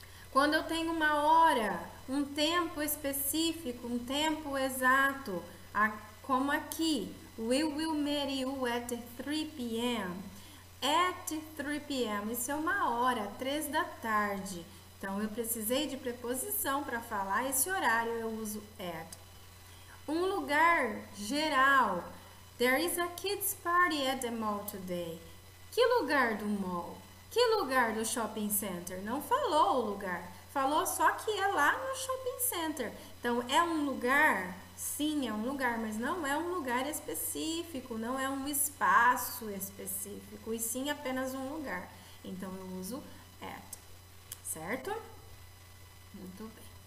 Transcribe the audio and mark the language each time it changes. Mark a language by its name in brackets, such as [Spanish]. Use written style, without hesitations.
[Portuguese] Quando eu tenho uma hora, um tempo específico, um tempo exato, como aqui, [English] we will meet you at 3 p.m. At 3 p.m. [Portuguese] Isso é uma hora, 3 da tarde. Então, eu precisei de preposição para falar esse horário, eu uso at. Um lugar geral. [English] There is a kids party at the mall today. [Portuguese] Que lugar do mall? Que lugar do shopping center? Não falou o lugar. Falou só que é lá no shopping center. Então, é um lugar? Sim, é um lugar, mas não é um lugar específico, não é um espaço específico, e sim apenas um lugar. Então, eu uso at, certo? Muito bem.